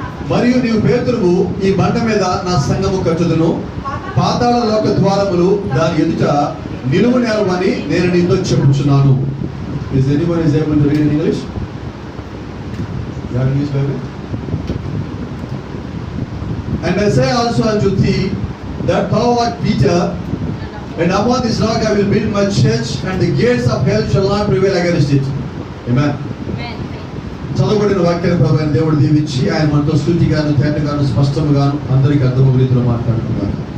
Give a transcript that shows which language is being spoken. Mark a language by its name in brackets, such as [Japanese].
[Telugu] మరియు నీవు పేతురువు, ఈ బండ మీద నా సంఘము కట్టుదును, పాతాళ లోక ద్వారములు దాని ఎదుట నిలువు నేరమని నేను నీతో చెప్పుచున్నాను. [English] Is anyone is able to read in English? You have English Bible? And I say also unto thee that thou art Peter, and upon this rock I will build my church, and the gates of hell shall not prevail against it. Amen. [Telugu] చదవబడిన వాక్యాన్ని ప్రభువైన దేవుడు దీవించి ఆయన మనతో సూటిగాను, తేటగాను, స్పష్టముగాను అందరికీ అర్థమయ్యే రీతిలో మాట్లాడుతున్నారు.